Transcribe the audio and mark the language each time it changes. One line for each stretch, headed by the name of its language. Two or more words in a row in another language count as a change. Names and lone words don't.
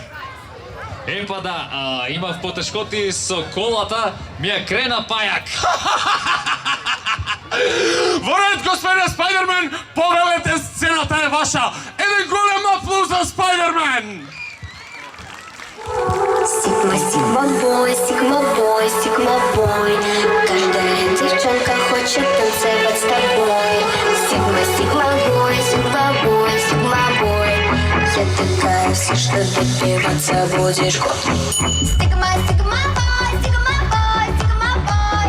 Macedonian: Епа да, имав потешкоти со колата, ми ја крена пајак. Во ред, господине Спајдермен, повелете, сцената е ваша. Еден голем аплауз за Спајдермен.
Russian: Сигма, сигма бой, сигма бой, сигма бой. Каждая девчонка хочет танцевать с тобой. Сигма, сигма бой, сигма бой, сигма бой. Я такая вся, что добиваться будешь год. Сигма, сигма бой, сигма бой, сигма бой.